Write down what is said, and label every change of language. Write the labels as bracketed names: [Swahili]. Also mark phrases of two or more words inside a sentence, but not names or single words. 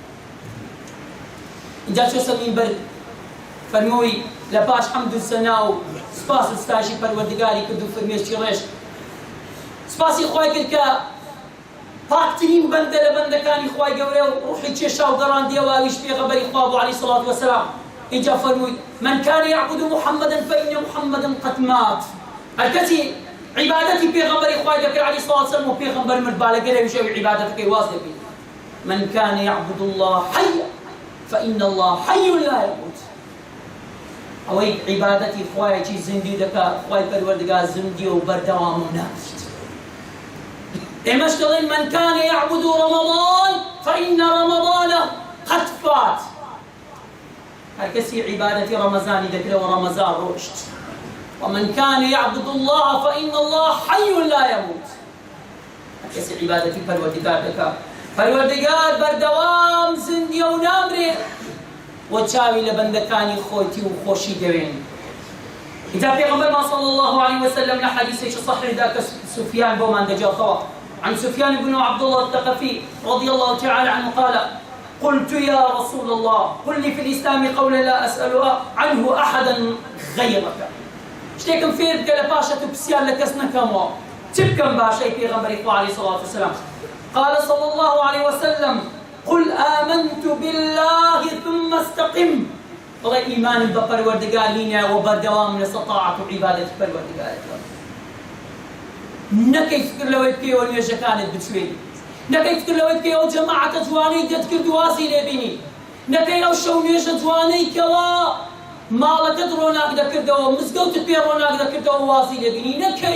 [Central Kurdish] اینجا چۆ سەر مینبەر فەرمووی لە پاش حەمد و سەنا و سپاس و ستایشی پەروەردگاری کرد و فەرمێشتی ڕێژ سپاسی خوای کرد کە پاکترین بەندە لە بەندەکانی خوای گەورە و ڕوحی کێشا و گەڕاندیەوە ئاویش پێغەمبەری خوا بوو [Arabic] عەلەیهی سەڵات وەسەلام. [Central Kurdish] اینجا فەرمووی [Arabic] من كان يعبد محمدا فإن محمدا قد مات. [Central Kurdish] هەر کەسی عیبادەتی پێغەمبەری خوای دەکرد [Arabic] عەلەیهی سەڵات وەسەلام [Central Kurdish] و پێغەمبەر مرد با لەگەڵ ویژەوی عیبادەتەکەی واز دەبێت. [Arabic] من كان يعبد الله حيا فإن الله حي لا يموت. [Central Kurdish] ئەوەی عیبادەتی خوایەکی زیندوی دەکات خوای پەروەردگار زیندوی و بەردەوام و ناکات. ئێمەش دەڵێن [Arabic] من كان يعبد رمضان فإن رمضان قد فات. [Central Kurdish] هەر کەسی عیبادەتی ڕەمەزانی دەکرێت و ڕەمەزان ڕۆشت. [Arabic] ومن كان يعبد الله فإن الله حي لا يموت. [Central Kurdish] هەر کەسی عیبادەتی پەروەردگار دەکات پەروەردگار بەردەوام زیندویە و نامرێت و چاوی لە بەندەکانی خۆیتی و خۆشی دەوێن. اینجا پێغەمبەرمان [Arabic] صلی الله عليه وسلم [Central Kurdish] لە حەدیثێکی صحیحدا کە سفیان بۆمان دەجێتەوە [Arabic] عن سفيان بن عبد الله الثقفي رضي الله تعالى عنه قال قلت يا رسول الله قل لي في الإسلام قولا لا أسأل عنه أحدا غيرك. [Central Kurdish] شتێکم فێر بکە لە پاشەت و پرسیار لە کەس نەکەمەوە چ بکەم باشەی پێغەمبەری خوا [Arabic] عەلەیهی سەڵات وسەلام. قال صلى الله عليه وسلم قل آمنت بالله ثم استقم. [Central Kurdish] بڵێ ئیمانم بە پەروەردگار هینە و بەردەوام لە سەطاعەت و عیبادەتی پەروەردگارەکە. نەکەی فکر لەوەی بکەیەوە نوێژەکانت بچوێنی، نەکەی فکر لەوەی بکەیەوە جەماعەتە جوانەی دەتکرد و واسی لێبینی، نەکەی ئەو شەو نوێژە جوانەی کەوا ماڵەکەت ڕۆناک دەکردەوە مزگەوتت پێ ڕۆناک دەکردەوە واسی لێبینی نەکەی.